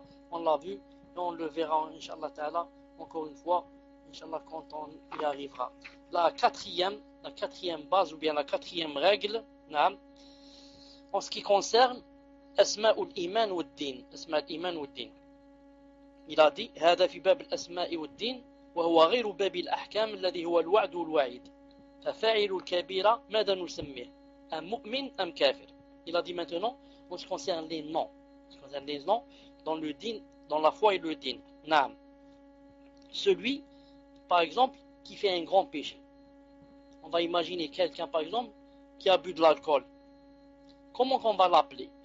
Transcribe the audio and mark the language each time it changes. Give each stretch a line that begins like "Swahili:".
French: On l'a vu et on le verra, inshallah ta'ala, encore une fois, inshallah, quand on y arrivera. La quatrième base ou bien la quatrième règle, en ce qui concerne Asma ul Iman ou Din, Asma ul Iman ou Din. Il a dit,
Arabic: هذا في باب الأسماء والدين وهو غير باب الأحكام الذي هو الوعد والوعيد ففاعل الكبيرة ماذا نسميه أم مؤمن أم كافر.
French: Il a dit maintenant, en ce qui concerne les noms, ce qui concerne les noms dans le din, dans la foi et le din. Naam. Celui, par exemple, qui fait un grand péché. On va imaginer quelqu'un, par exemple, qui a bu de l'alcool. Comment qu'on va l'appeler?